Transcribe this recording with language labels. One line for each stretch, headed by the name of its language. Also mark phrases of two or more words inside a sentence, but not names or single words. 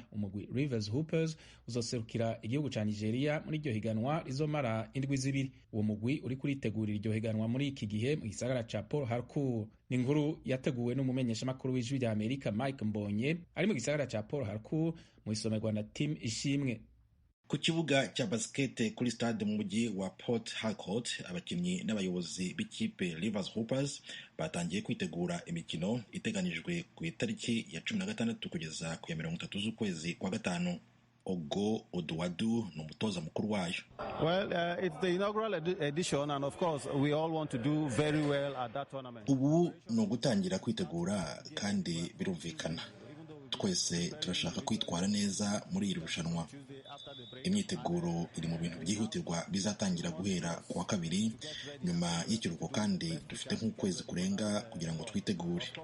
Rundi: Umugwi Rivers Hoopers uzoserukira igihugu ca Nigeria muri iryo higanwa rizomara indwi zibiri. Uwo mugwi uri kuritegurira iryo higanwa muri iki gihe mu gisagara ca Port Harcourt. Ni inkuru yateguwe n'umumenyeshamakuru w'ijwi rya Amerika Mike Mbonye ari mu gisagara ca Port Harcourt mu isomerwa na Team Ishimwe.
Kinyarwanda: Ku kibuga cya basket kuri stade mu mujyi wa Port Harcourt, abakinnyi n'abayobozi b'ikipe Rivers Hoopers batangiye kwitegura imikino iteganijwe ku itariki ya 16 kugeza ku ya 30 z'ukwezi kwa gatanu. Ogo Oduwadu ni umutoza mukuru wayo.
English: Well, it's the inaugural edition and of course we all want to do very well at that tournament.
Kinyarwanda: Ubu ni ugutangira kwitegura kandi birumvikana. Twese turashaka kwitwara neza muri iri rushanwa. Imyiteguro iri mu bintu byihutirwa bizatangira guhera ku wa kabiri nyuma y'ikiruhuko, kandi dufite nk'ukwezi kurenga kugira ngo twitegure.